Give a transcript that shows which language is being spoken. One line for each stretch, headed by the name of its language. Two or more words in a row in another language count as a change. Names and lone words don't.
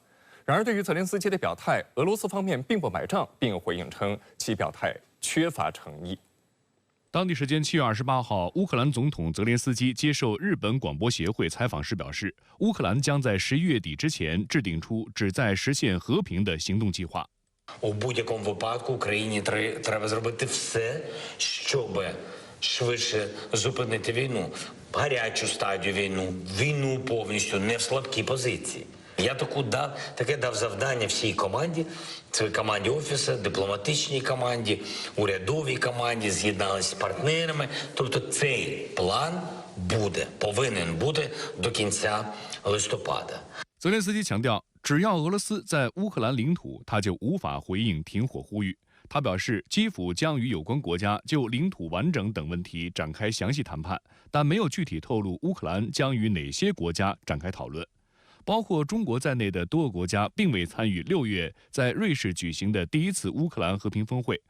Chinese: 然而，对于泽连斯基的表态，俄罗斯方面并不买账，并回应称其表态缺乏诚意。当地时间7月28号，乌克兰总统泽连斯基接受日本广播协会采访时表示，乌克兰将在11月底之前制定出旨在实现和平的行动计划。
Ukrainian: У будь-якому випадку Україні треба зробити все, щоб швидше зупинити війну, гарячу стадію війну повністю, не в слабкій позиції. Я таке дав завдання всій команді, це команді офісу, дипломатичній команді, урядовій команді, з'єдналися з партнерами. Тобто цей план повинен бути до кінця листопада.
Chinese: 泽连斯基强调，只要俄罗斯在乌克兰领土，他就无法回应停火呼吁。他表示，基辅将与有关国家就领土完整等问题展开详细谈判，但没有具体透露乌克兰将与哪些国家展开讨论。包括中国在内的多个国家并未参与6月在瑞士举行的第一次乌克兰和平峰会。